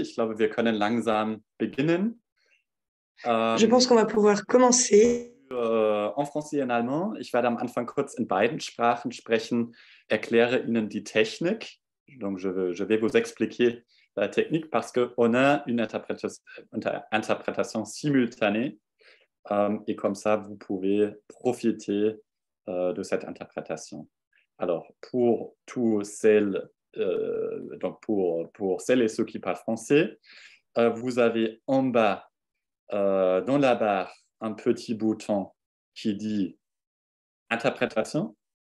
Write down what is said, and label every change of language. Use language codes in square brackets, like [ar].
[de] Ich glaube, wir können langsam beginnen. [fr] Je pense qu'on va pouvoir commencer. En français et en allemand. [de] Ich werde am Anfang kurz in beiden Sprachen sprechen, erkläre Ihnen die Technik. [fr] Donc, je vais vous expliquer la technique parce qu'on a une interprétation simultanée et comme ça, vous pouvez profiter de cette interprétation. Alors, pour tous celles, donc pour celles et ceux qui parlent français, vous avez en bas dans la barre un petit bouton qui dit interprétation.